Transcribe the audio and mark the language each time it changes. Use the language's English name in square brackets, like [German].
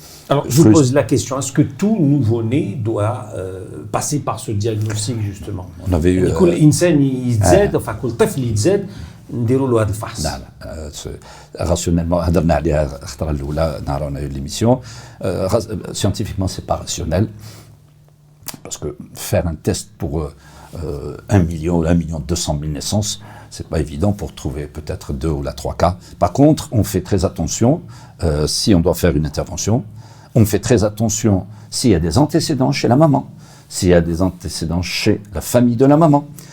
[French] Alors, je vous pose la question, est-ce que tout nouveau-né doit passer par ce diagnostic, justement? On avait eu... [Arabic] كل إنسان يتزاد، enfin كل طفل يتزاد نديروا له هذا الفحص. لا rationnellement, هضرنا عليها الخطرة الأولى نهار [French] on a eu l'émission. Scientifiquement, c'est pas rationnel, parce que faire un test pour 1 million, 200 000 naissances, c'est pas évident pour trouver peut-être 2 ou 3 cas. Par contre, on fait très attention si on doit faire une intervention. On fait très attention s'il y a des antécédents chez la maman, s'il y a des antécédents chez la famille de la maman.